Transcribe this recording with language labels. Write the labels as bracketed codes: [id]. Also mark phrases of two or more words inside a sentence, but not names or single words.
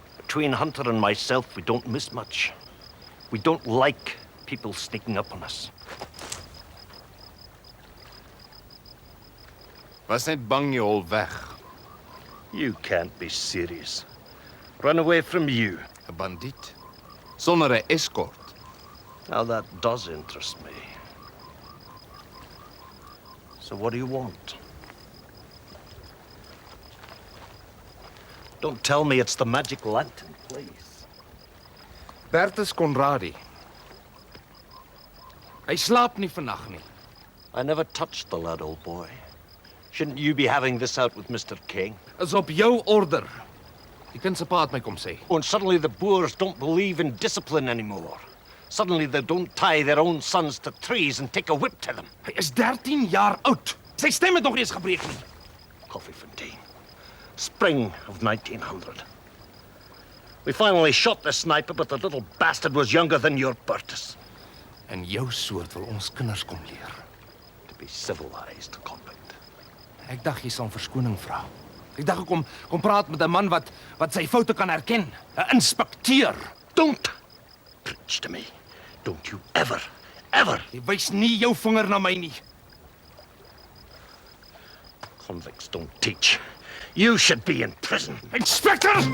[en] between Hunter and myself, we don't miss much. We don't like people sneaking up on us. [af] Was net bang jy hol weg. [en] You can't be serious. Run away from you. [af] 'n Bandiet. Sonder 'n escort. [en] Now that does interest me. So what do you want? Don't tell me it's the magic lantern, please. [af] Bertus Conradi. Hy slaap nie vannag nie. [en] I never touched the lad, old boy. Shouldn't you be having this out with Mr. King? [af] Is op jou order. Die kind se pa het my kom sê. [en] And suddenly the Boers don't believe in discipline anymore. Suddenly they don't tie their own sons to trees and take a whip to them. [af] Hy is 13 jaar oud. Sy stem het nog nie eens gebreek nie. [en] Confrontation. Spring of 1900. We finally shot the sniper, but the little bastard was younger than your Bertus. [af] En jou soort wil ons kinders kom leer. [en] To be civilized, convict. [af] Ek dacht jy sal verskoning vra. Ek dacht ek kom praat met 'n man wat sy foute kan herken. 'n Inspekteur. [en] Don't preach to me. Don't you ever. [af] Jy wys nie jou vinger na my nie. [en] Convicts don't teach. You should be in prison. Inspector!